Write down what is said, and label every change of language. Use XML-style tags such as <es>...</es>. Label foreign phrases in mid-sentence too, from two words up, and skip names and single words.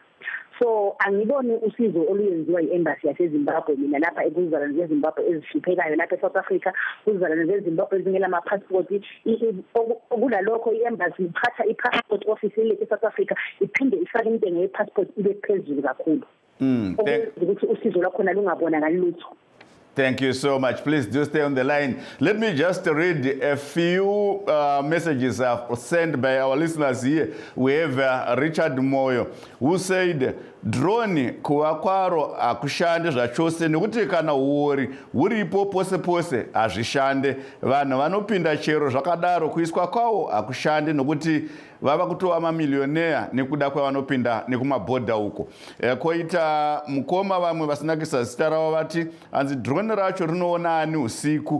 <nd>So angiboni usizo oluyenziwa i-embassy yaseZimbabwe mina lapha ekuzalwane zeZimbabwe ezihluphekayo lapha eSouth Africa, kuzalwane zeZimbabwe ezingela ama-passport. Kulalokho i-embassy iphatha i-passport office ile eSouth Africa iphinde ifake intengo ye-passport ibe phezulu kakhulu. Ukuthi usizo lwakhona lungabonakali lutho.</nd> <en>Thank you so much. Please do stay on the line. Let me just read a few messages sent by our listeners here. We have Richard Moyo, who said,</en> <sn>drone kuwakwaro akushande zvachose nekuti kana uripo pose pose hazvishande. Vanhu vanopinda chero zvakadaro kuiswa kwawo akushande nekuti vava kutova mamilionea nekuda kwavanopinda nekumabhodha uko. Koita mukoma vamwe vasinakisa zita ravo vati hanzi drone racho rinoona ani usiku.</sn>